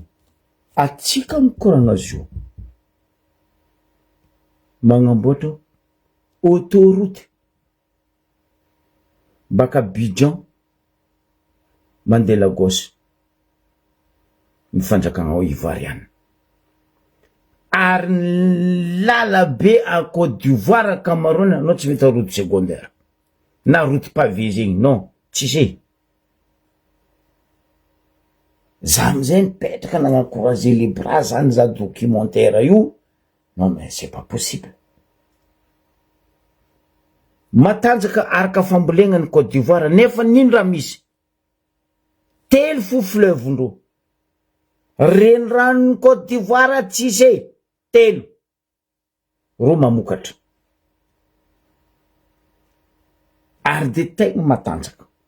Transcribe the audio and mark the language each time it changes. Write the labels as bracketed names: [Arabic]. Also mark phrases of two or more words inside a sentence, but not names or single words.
[Malagasy] Atsika mikoragna azy io. Magnamboatra autoroute baka Abidjan mandeha Lagos ny fanjakagna ao ivoiriana. Ary lalabe à Côte d'Ivoire akamaroany anao tsy mety [French] route secondaire [Malagasy] na [French] route pavé [Malagasy] zegny, non, tsisy. Za amizay nipetraka nagnakorager [French] les bras [Malagasy] zany za documentaire io. [French] Non mais c'est pas possible. [Malagasy] Matanjaka araka fambolegna ny Côte d'Ivoire nefa nino raha misy? Telo fo fleuve ndro. Renirano ny Côte d'Ivoire tsisy. Telo. Ro mamokatra. Ary de tegna matanjaka.